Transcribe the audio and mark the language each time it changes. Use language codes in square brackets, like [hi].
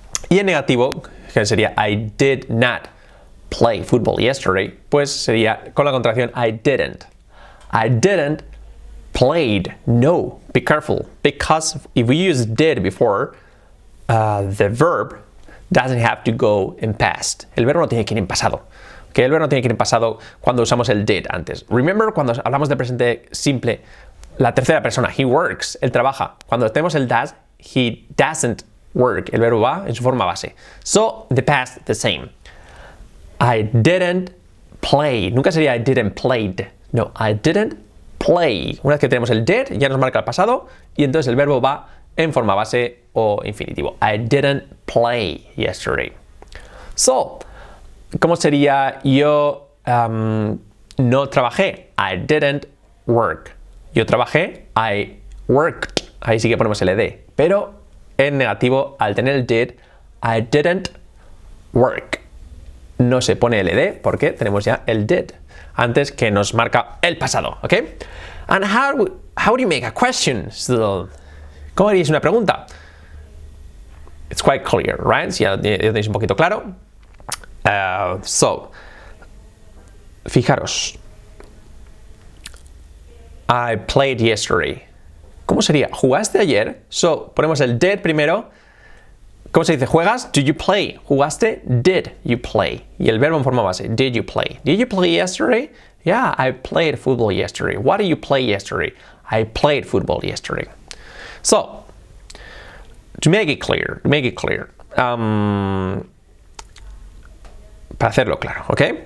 [es] Y en negativo, que sería [en] I did not play football yesterday, [es] pues sería con la contracción [en] I didn't. I didn't played. No, be careful, because if we use did before, the verb doesn't have to go in past. [es] El verbo no tiene que ir en pasado. [en] Okay, [es] el verbo no tiene que ir en pasado cuando usamos el did antes. [en] Remember [es] cuando hablamos de presente simple, la tercera persona, [en] he works, [es] él trabaja. Cuando tenemos el does, [en] he doesn't work. [es] El verbo va en su forma base. [en] So, the past, the same. I didn't play. [es] Nunca sería [en] I didn't played. No, I didn't play. [es] Una vez que tenemos el did, ya nos marca el pasado y entonces el verbo va en forma base o infinitivo. [en] I didn't play yesterday. So, [es] ¿cómo sería yo no trabajé? [en] I didn't work. [es] Yo trabajé, [en] I worked. [es] Ahí sí que ponemos el ed. Pero en negativo, al tener el did, [en] I didn't work. [es] No se pone el ed porque tenemos ya el did antes que nos marca el pasado, ¿ok? [en] And how do you make a question? So, [es] ¿cómo haríais una pregunta? [en] It's quite clear, right? [es] Si ya tenéis un poquito claro. So, fijaros. [en] I played yesterday. [es] ¿Cómo sería? ¿Jugaste ayer? So, ponemos el did primero. ¿Cómo se dice? ¿Juegas? [en] Did you play? [es] ¿Jugaste? [en] Did you play? [es] Y el verbo en forma base. [en] Did you play? Did you play yesterday? Yeah, I played football yesterday. What did you play yesterday? I played football yesterday. So, to make it clear, [es] para hacerlo claro, [en] ¿ok?